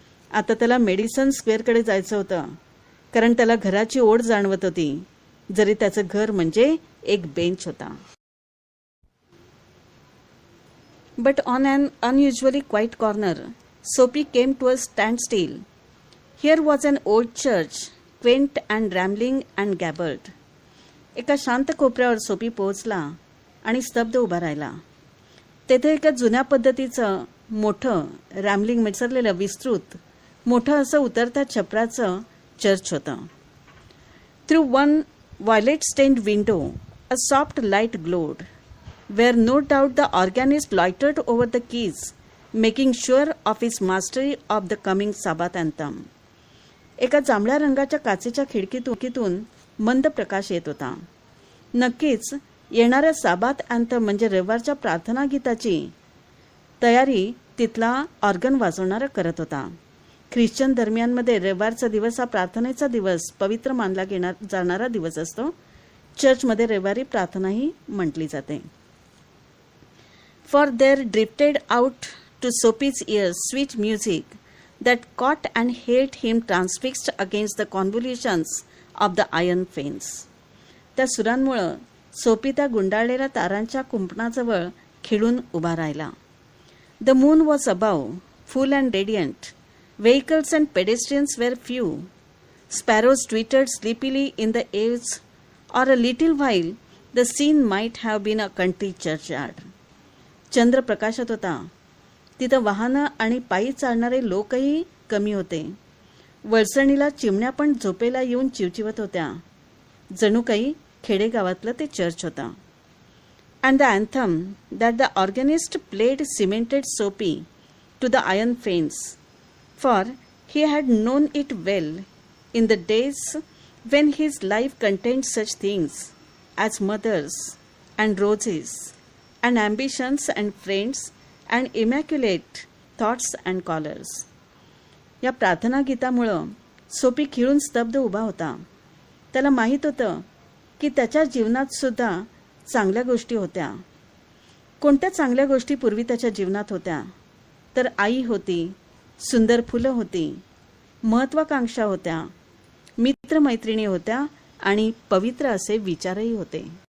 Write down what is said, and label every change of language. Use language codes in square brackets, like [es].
[mr] आता त्याला मेडिसन स्क्वेअरकडे जायचं होतं कारण त्याला घराची ओढ जाणवत होती, जरी त्याचं घर म्हणजे एक बेंच होता. [en] But on an unusually quiet corner Soapy came to a standstill. Here was an old church, quaint and rambling and gabbled. [mr] एका शांत कोपऱ्यावर सोपी पोहोचला आणि स्तब्ध उभा राहिला. तेथे एका जुन्या पद्धतीचं मोठं रॅम्बलिंग मिसळलेलं विस्तृत मोठं असं उतरत्या छपराचं चर्च होतं. [en] Through one violet stained window a soft light glowed where no doubt the organist loitered over the keys making sure of his mastery of the coming Sabbath anthem. [mr] एका जांभळ्या रंगाच्या काचेच्या खिडकीतून मंद प्रकाश येत होता. नक्कीच येणाऱ्या साबाथ अँथम म्हणजे रविवारच्या प्रार्थना गीताची तयारी तिथला ऑर्गन वाजवणारा करत होता. ख्रिश्चन धर्मियांमध्ये रविवारचा दिवस हा प्रार्थनेचा दिवस पवित्र मानला जाणारा दिवस असतो. चर्चमध्ये रविवारी प्रार्थनाही म्हटली जाते. [en] For there drifted out to Soapy's ears sweet music that caught and held him transfixed against the convolutions of the iron fence. [mr] त्या सुरांमुळं सोपी त्या गुंडाळलेल्या तारांच्या कुंपणाजवळ खिळून उभा राहिला. [en] The moon was above, full and radiant. Vehicles and pedestrians were few. Sparrows twittered sleepily in the eaves. Or a little while, the scene might have been a country churchyard. [mr] चंद्र प्रकाशत होता. तिथं वाहनं आणि पायी चालणारे लोकही कमी होते. वळसणीला चिमण्या पण झोपेला येऊन चिवचिवत होत्या. जणू काही खेडेगावातलं ते चर्च होतं. [en] And the anthem that the organist played cemented Soapy to the iron fence. for he had known it well in the days when his life contained such things as mothers and roses and ambitions and friends and immaculate thoughts and callers. [mr] या प्रार्थना गीतामुळं सोपी खिळून स्तब्ध उभा होता. त्याला माहीत होतं की त्याच्या जीवनात सुद्धा चांगल्या गोष्टी होत्या. कोणत्या चांगल्या गोष्टी पूर्वी त्याच्या जीवनात होत्या? तर आई होती, सुंदर फुलं होती, महत्वाकांक्षा होत्या, मित्रमैत्रिणी होत्या आणि पवित्र असे विचारही होते.